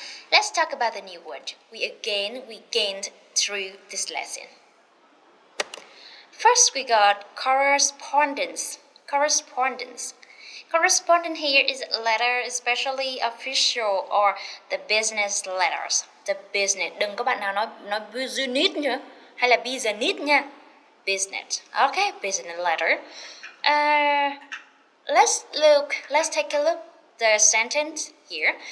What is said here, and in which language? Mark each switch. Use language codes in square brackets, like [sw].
[en] Let's talk about the new word we gained through this lesson. First, we got correspondence. Correspondence here is a letter, especially official or the business letters. The business. [vi] Đừng có bạn nào nói business nữa, hay là business nha. [en] Business. Okay, business letter. Let's take a look the sentence here.